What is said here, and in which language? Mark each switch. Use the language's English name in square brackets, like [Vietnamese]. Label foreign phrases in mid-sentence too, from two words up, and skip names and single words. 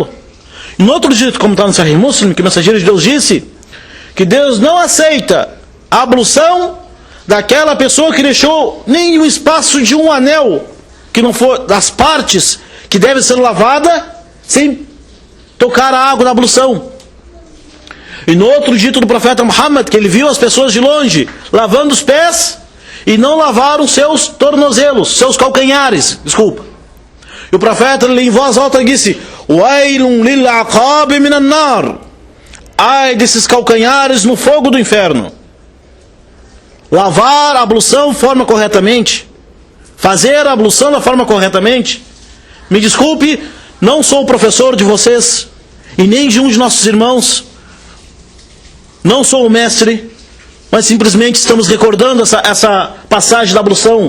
[Portuguese] No outro dia, como está no Sahih Muslim, que o mensageiro de Deus disse que Deus não aceita a ablução daquela pessoa que deixou nem o espaço de um anel, que não for das partes que deve ser lavada, sem tocar a água na ablução. E no outro dito do profeta Muhammad, que ele viu as pessoas de longe lavando os pés e não lavaram seus tornozelos, seus calcanhares, desculpa. E o profeta, ele, em voz alta, disse: [Arabic] ويل للأعقاب من النار. [Portuguese] Ai desses calcanhares no fogo do inferno. Lavar a ablução de forma corretamente, fazer a ablução da forma corretamente. Me desculpe, não sou o professor de vocês e nem de um de nossos irmãos. Não sou o mestre, mas simplesmente estamos recordando essa passagem da ablução.